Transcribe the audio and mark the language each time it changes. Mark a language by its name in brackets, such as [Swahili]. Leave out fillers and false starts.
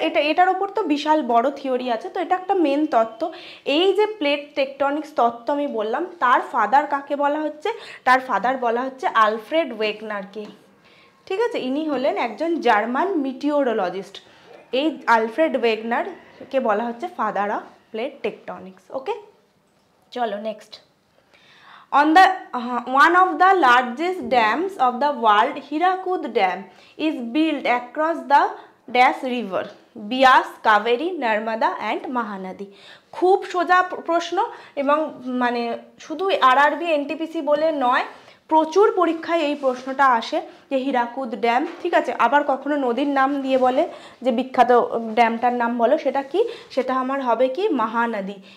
[Bangla] এটার ওপর তো বিশাল বড় থিওরি আছে, তো এটা একটা মেন তত্ত্ব। এই যে প্লেট টেকটনিক্স তত্ত্ব আমি বললাম, তার ফাদার কাকে বলা হচ্ছে? তার ফাদার বলা হচ্ছে আলফ্রেড ওয়েগনারকে, ঠিক আছে। ইনি হলেন একজন জার্মান মিটিওরোলজিস্ট। এই আলফ্রেড ওয়েগনারকে বলা হচ্ছে ফাদার অফ প্লেট টেকটনিক্স, ওকে। চলো next. [English] On the one of the largest dams of the world, Hirakud Dam, is built across the dash river, Beas, Kaveri, Narmada and Mahanadi. [Bangla] খুব সোজা প্রশ্ন, এবং মানে শুধু আরআরবি এনটিপিসি বলে নয়, প্রচুর পরীক্ষায় এই প্রশ্নটা আসে যে হীরাকুদ ড্যাম, ঠিক আছে, আবার কখনো নদীর নাম দিয়ে বলে যে বিখ্যাত ড্যামটার নাম বলো, সেটা কি, সেটা আমার হবে কি মহানদী।